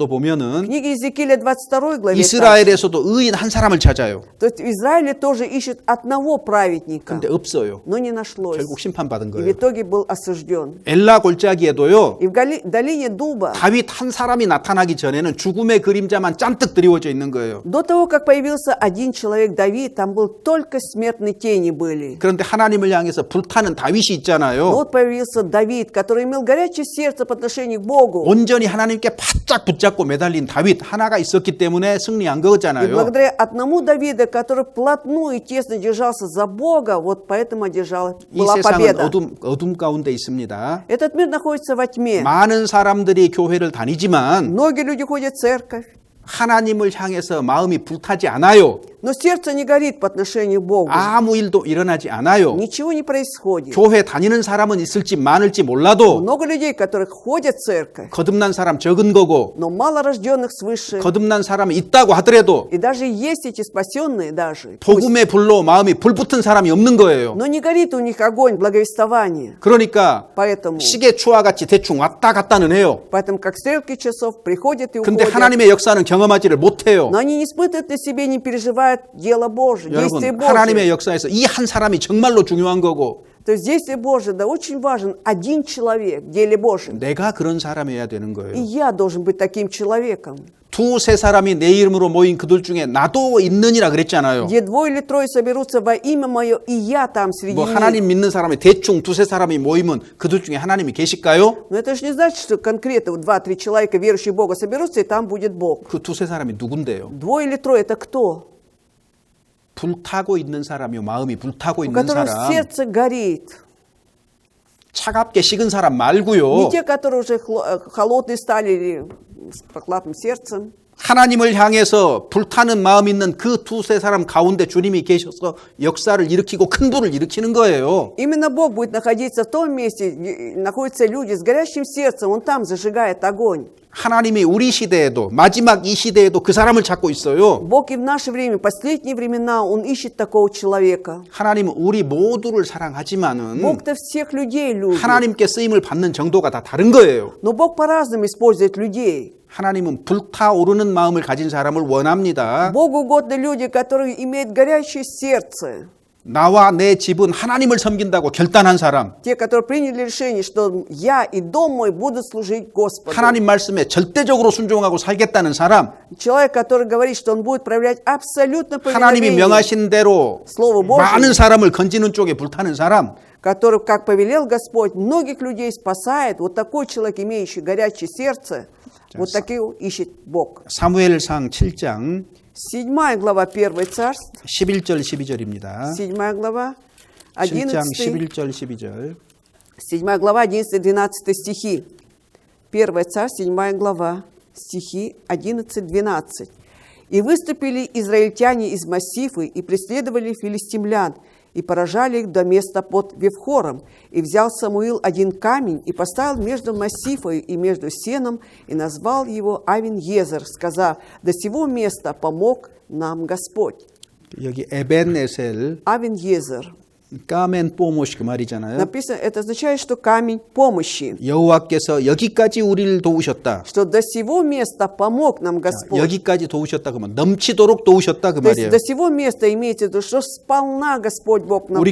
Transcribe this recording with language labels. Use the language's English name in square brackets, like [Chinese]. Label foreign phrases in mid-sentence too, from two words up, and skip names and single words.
[Russian] В [Korean] 보면은 [Russian] книге Иезекииля 22 главе так. [Korean] 이스라엘에서도 의인 한 사람을 찾아요. [Russian] То есть в Израиле тоже ищет одного праведника, [Korean] 근데 없어요. [Russian] но не нашлось. [Korean] 결국 심판받은 [Russian] И в [Korean] 거예요. [Russian] итоге был осужден. [Korean] 엘라 골짜기에도요. [Russian] И в долине Дуба, [Korean] 다윗 한 사람이 나타나기 전에는 죽음의 그림자만 짠뜩 드리워져 있는 거예요. [Russian] до того, как появился один человек, Давид, там был только смертные тени были. [Korean] 그런데 하나님을 향해서 불타는 다윗이 [Russian] Но [Korean] 있잖아요. [Russian] вот появился Давид, который имел горячее сердце по отношению к Богу. [Korean] 온전히 하나님께 바짝 붙잡고 매달린 다윗 하나가 있었기 때문에 승리한 [Russian] И [Korean] 거잖아요. [Russian] благодаря одному Давиду, который вплотную и тесно держался за Бога, вот поэтому [Korean] 이 [Russian] была [Korean] 세상은 [Russian] победа. [Korean] 어둠 가운데 있습니다. [Russian] Этот мир находится во тьме. [Korean] 많은 사람들이 교회를 다니지만 [Russian] Многие люди ходят в церковь, [Korean] 하나님을 향해서 마음이 불타지 않아요. [Russian] но сердце не горит по отношению к Богу. [Korean] 아무 일도 일어나지 않아요. [Russian] Ничего не происходит. [Korean] 교회 다니는 사람은 있을지 많을지 몰라도 [Russian] Много людей, которые ходят в церковь, [Korean] 거듭난 사람 적은 거고 [Russian] но мало рожденных свыше. [Korean] 거듭난 사람이 있다고 하더라도 [Russian] И даже есть эти спасенные даже. [Korean] 복음의 불로 마음이 불붙은 사람이 없는 거예요. [Russian] Но не горит у них огонь благовествования. [Korean] 그러니까 [Russian] Поэтому, [Korean] 시계추와 같이 대충 왔다 갔다는 해요. [Russian] как стрелки часов приходят и [Korean] 근데 [Russian] уходят. [Korean] 하나님의 역사는 경험하지를 못해요. [Russian] Но они не испытывают на себе, не переживают дело Божие, действие [Korean] 여러분, 하나님의 [Russian] Божие. [Korean] 역사에서 이 한 사람이 정말로 중요한 거고 [Russian] То есть действие Божие, да, очень важен один человек в деле Божьем. [Korean] 내가 그런 사람이어야 되는 [Russian] И [Korean] 거예요. [Russian] я должен быть таким человеком. [Korean] 두세 사람이 내 이름으로 모인 그들 중에 나도 있느니라 그랬잖아요. [Russian] Где двое или трое соберутся во имя Мое, и я там среди [Korean] 뭐 [Russian] них. [Korean] 하나님 믿는 사람이 대충 두세 사람이 모이면 그들 중에 하나님이 계실까요? [Russian] Но это же не значит, что конкретно 2-3 человека, верующие в Бога, соберутся, и там будет Бог. [Korean] 그 두세 사람이 누군데요? [Russian] Двое или трое – это кто? [Korean] 불타고 있는 사람이요. 마음이 불타고 [Russian] У [Korean] 있는 [Russian] которого [Korean] 사람. [Russian] сердце горит. [Korean] 차갑게 식은 사람 [Russian] Не [Korean] 말고요. [Russian] те, которые уже холодные стали или с прохладным сердцем. [Korean] 하나님을 향해서 불타는 마음 있는 그 두세 사람 가운데 주님이 계셔서 역사를 일으키고 큰 불을 일으키는 거예요. [Russian] Именно Бог будет находиться в том месте, где находятся люди с горящим сердцем, Он там зажигает огонь. [Korean] 하나님이 우리 시대에도 마지막 이 시대에도 그 사람을 찾고 있어요. [Russian] Бог и в наше время, последние времена, Он ищет такого человека. [Korean] 하나님은 우리 모두를 사랑하지만은 [Russian] Бог-то всех людей любит. [Korean] 하나님께 쓰임을 받는 정도가 다 다른 거예요. [Russian] Но Бог по-разному использует людей. [Korean] 하나님은 불타오르는 마음을 가진 사람을 원합니다. [Russian] Богу угодны люди, которые имеют горящее сердце. [Korean] 나와 내 집은 하나님을 섬긴다고 결단한 사람. [Russian] Те, которые приняли решение, что я и дом мой будут служить Господу. [Korean] 하나님 말씀에 절대적으로 순종하고 살겠다는 사람. [Russian] Человек, который говорит, что он будет проявлять абсолютно [Korean] 하나님이 [Russian] повиновение, [Korean] 명하신 대로 [Russian] Слово Божие, [Korean] 많은 사람을 건지는 쪽에 불타는 사람. [Russian] который, как повелел Господь, многих людей спасает. Вот такой человек, имеющий горячее сердце, вот такие ищет Бог. [Korean] 사무엘상 7장 [Russian] 7 глава 1 Царств, [Korean] 11절 12절입니다. [Russian] 7 глава [Korean] 7장 11, 11절 12절. [Russian] 7 глава 11-12 стихи. 1 Царь, 7 глава, стихи 11-12. «И выступили израильтяне из Массифы и преследовали филистимлян, и поражали их до места под Вевхором. И взял Самуил один камень и поставил между Массифой и между Сеном, и назвал его Авин-Езер, сказав: до сего места помог нам Господь». [Korean] 여기 에벤에셀 [Russian] Авин-Езер. камень помощи [Korean] 그 말이잖아요. [Russian] Написано, это означает, что камень помощи, [Korean] 여호와께서 여기까지 우리를 도우셨다. [Russian] что до сего места помог нам Господь. [Korean] 여기까지 도우셨다 그러면 넘치도록 도우셨다 그 [Russian] То есть [Korean] 말이에요. [Russian] до сего места имеется в виду, что сполна Господь Бог нам